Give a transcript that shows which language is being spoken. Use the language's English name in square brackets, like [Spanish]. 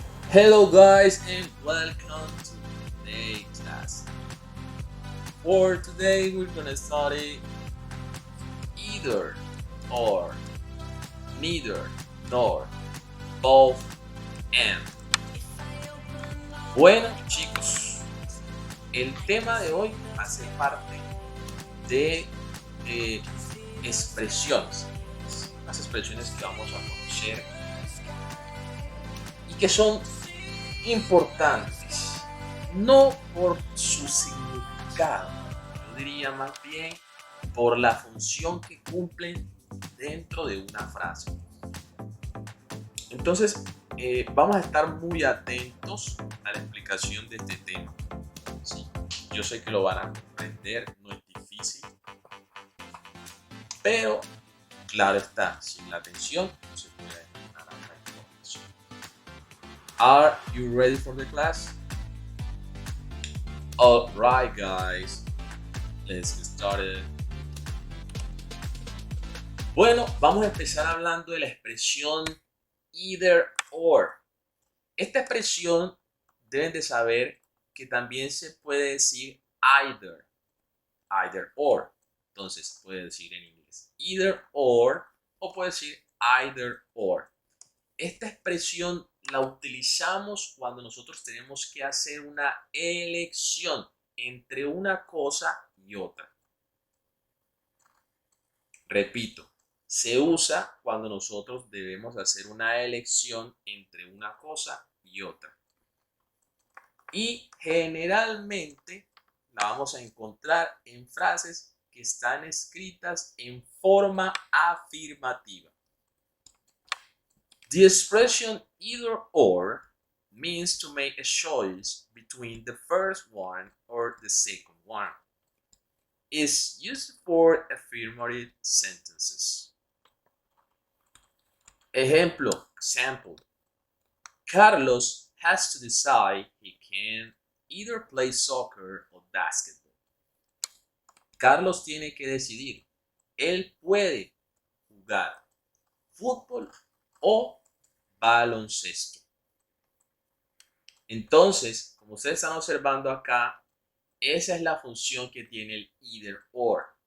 [English] Hello guys and welcome to today's class. For today we're gonna study either or, neither nor, both and. [Spanish] Bueno chicos, el tema de hoy hace parte de expresiones, las expresiones que vamos a conocer y que son importantes, no por su significado, yo diría más bien por la función que cumplen dentro de una frase. Entonces, vamos a estar muy atentos a la explicación de este tema. Sí, yo sé que lo van a comprender, no es difícil, pero claro está, sin la atención no se puede entender la información. [English] Are you ready for the class? Alright guys, let's get started. [Spanish] Bueno, vamos a empezar hablando de la expresión either or. Esta expresión deben de saber que también se puede decir either or. Entonces puede decir en inglés either or o puede decir either or. Esta expresión la utilizamos cuando nosotros tenemos que hacer una elección entre una cosa y otra. Repito, se usa cuando nosotros debemos hacer una elección entre una cosa y otra. Y generalmente la vamos a encontrar en frases que están escritas en forma afirmativa. [English] The expression either or means to make a choice between the first one or the second one. Is used for affirmative sentences. Example. Carlos has to decide he can either play soccer or basketball. [Spanish] Carlos tiene que decidir. Él puede jugar fútbol o baloncesto. Entonces, como ustedes están observando acá, esa es la función que tiene el either or.